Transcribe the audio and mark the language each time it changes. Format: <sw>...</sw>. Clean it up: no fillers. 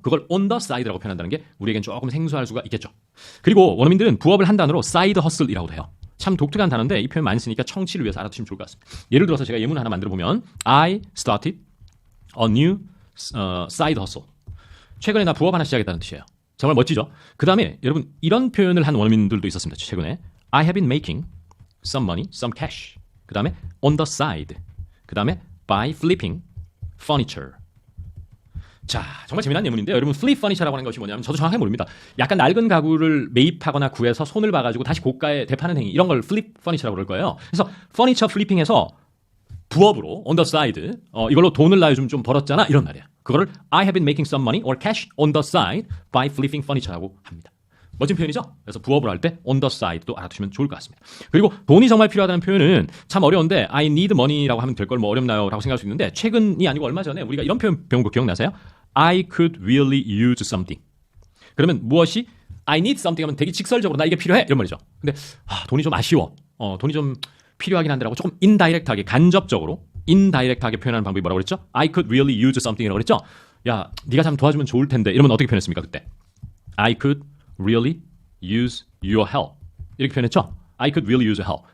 <ko>그걸 on the side라고 표현한다는 게 우리에겐 조금 생소할 수가 있겠죠. 그리고 원어민들은 부업을 한 단어로 side hustle이라고도 해요. 참 독특한 단어인데 이 표현 많이 쓰니까 청취를 위해서 알아두시면 좋을 것 같습니다. 예를 들어서 제가 예문 하나 만들어 보면</ko> <en>I started a new side hustle.</en> <ko>최근에 나 부업 하나 시작했다는 뜻이에요. 정말 멋지죠? 그 다음에 여러분 이런 표현을 한 원어민들도 있었습니다. 최근에</ko> <en>I have been making some money, some cash.</en> <ko>그 다음에</ko> <en>on the side. 그 다음에 by flipping furniture.</en> <ko>자, 정말 재미난 예문인데요. 여러분 flip furniture라고 하는 것이 뭐냐면 저도 정확하게 모릅니다. 약간 낡은 가구를 매입하거나 구해서 손을 봐가지고 다시 고가에 되파는 행위 이런 걸 flip furniture라고 그럴 거예요. 그래서 furniture flipping에서 부업으로 on the side 이걸로 돈을 나 요즘 좀 벌었잖아 이런 말이에요. 그거를</ko> <en>I have been making some money or cash on the side by flipping furniture라고 합니다.</en> <ko>멋진 표현이죠? 그래서 부업을 할 때 on the side도 알아두시면 좋을 것 같습니다. 그리고 돈이 정말 필요하다는 표현은 참 어려운데</ko> <en>I need money</en> <ko>라고 하면 될 걸 뭐 어렵나요? 라고 생각할 수 있는데 최근이 아니고 얼마 전에 우리가 이런 표현 배운 거 기억나세요?</ko> <en>I could really use something.</en> <ko>그러면 무엇이</ko> <en>I need something</en> <ko>하면 되게 직설적으로 나 이게 필요해 이런 말이죠. 근데 돈이 좀 아쉬워. 돈이 좀 필요하긴 한데라고 조금 인다이렉트하게 간접적으로 인다이렉트하게 표현하는 방법이 뭐라고 그랬죠?</ko> <en>I could really use something이라고 그랬죠?</en> <ko>야, 네가 참 도와주면 좋을 텐데 이러면 어떻게 표현했습니까 그때?</ko> <en>I could really use your help</en> <ko>이렇게 표현했죠?</ko> <en>I could really use your help.</en>